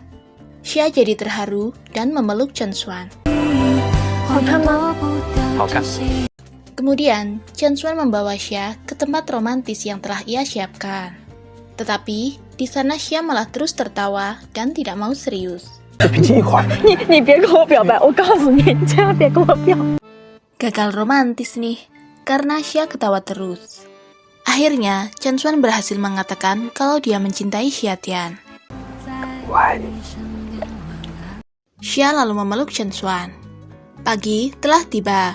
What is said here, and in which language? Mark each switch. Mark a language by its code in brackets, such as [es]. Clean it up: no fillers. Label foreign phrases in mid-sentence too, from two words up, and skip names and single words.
[id] Xia jadi terharu dan memeluk Chen Xuan. Kemudian, Chen Xuan membawa Xia ke tempat romantis yang telah ia siapkan. Tetapi, di sana Xia malah terus tertawa dan tidak mau serius. [zh] 你别跟我表白，我告诉你，你千万别跟我表。 [id] Gagal romantis nih, karena Xia ketawa terus. Akhirnya, Chen Xuan berhasil mengatakan kalau dia mencintai Xia Tian. [zh] 我爱你。 [id] Xia lalu memeluk Chen Xuan. Pagi telah tiba.